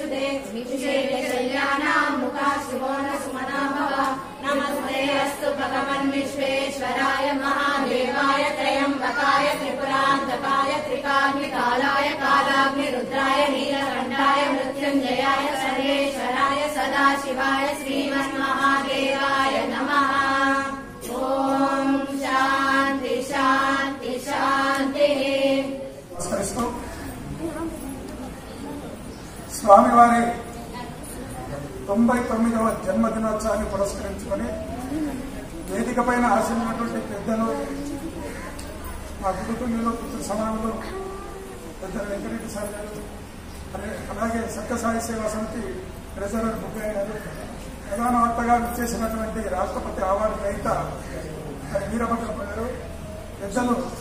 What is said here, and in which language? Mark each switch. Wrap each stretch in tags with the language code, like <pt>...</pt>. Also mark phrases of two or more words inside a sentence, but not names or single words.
<sa>दे विशेषशल्यानां मुखा सुमनाभव नमस्ते अस्तु भगवन् विश्वेश्वराय महादेवाय त्र्यम्बकाय त्रिपुरान्तकाय त्रिकाग्निकालाय कालाग्निरुद्राय नीलकण्ठाय मृत्युञ्जयाय सर्वेश्वराय सदाशिवाय श्रीमन्महादेवाय नमः। ओम शांति शांति शांति।</sa> <te>స్వామివారి 99వ జన్మదినోత్సవాన్ని పురస్కరించుకొని వేదిక పైన ఆశించినటువంటి పెద్దలు, మా కుటుంబంలో పుత్ర సమానంలో పెద్దలు వెంకటరెడ్డి సార్ గారు, అలాగే సత్యసాయి సేవా సమితి ట్రెజరర్ బుగ్గయ్య గారు, ప్రధాన వక్తగా చేసినటువంటి రాష్ట్రపతి అవార్డు గ్రహీత వీరభద్రప్ప గారు, పెద్దలు</te>